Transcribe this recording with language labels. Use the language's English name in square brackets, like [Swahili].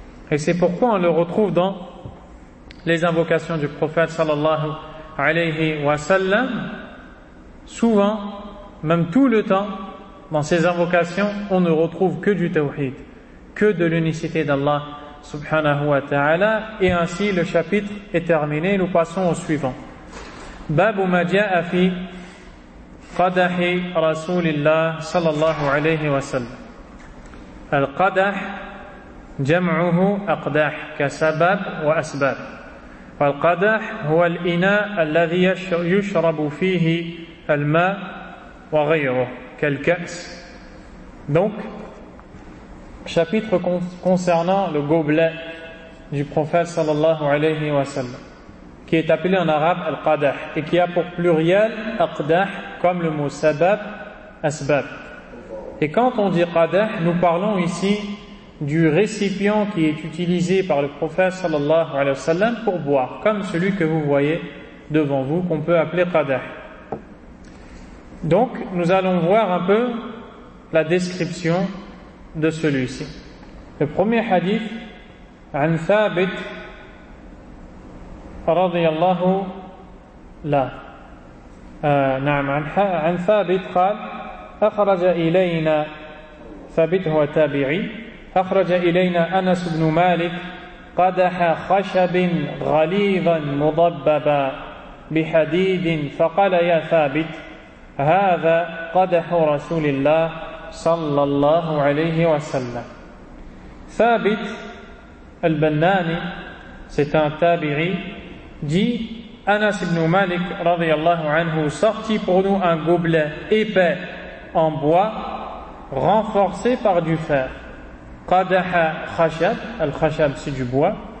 [French] Et c'est pourquoi on le retrouve dans les invocations du prophète sallallahu alayhi wa sallam. Souvent, même tout le temps, dans ces invocations, on ne retrouve que du tawhid, que de l'unicité d'Allah subhanahu wa ta'ala. Et ainsi, le chapitre est terminé. Nous passons au suivant. [Arabic] Bab ma ja'a fi قدح رسول الله صلى الله عليه وسلم. القدح جمعه أقداح كسبب وأسباب. والقدح هو الإناء الذي يشرب فيه الماء وغيره كالكأس. [French] Donc chapitre concernant le gobelet du prophète صلى الله عليه وسلم, qui est appelé en arabe al-qadah et qui a pour pluriel aqdah, comme le mot sabab, asbab. Et quand on dit qadah, nous parlons ici du récipient qui est utilisé par le prophète sallallahu alayhi wa sallam pour boire, comme celui que vous voyez devant vous, qu'on peut appeler qadah. Donc nous allons voir un peu la description de celui-ci. Le premier hadith, [Arabic] an thabit رضي الله لا نعم عن ثابت قال أخرج إلينا ثابت هو تابعي أخرج إلينا أنس بن مالك قدح خشب غليظا مضببا بحديد فقال يا ثابت هذا قدح رسول الله صلى الله عليه وسلم. [French] ثابت البناني c'est un تابعي dit, Anas ibn Malik radiyallahu anhu sortit pour nous un gobelet épais en bois renforcé par du fer. Qadaha khashab, al khashab c'est du bois,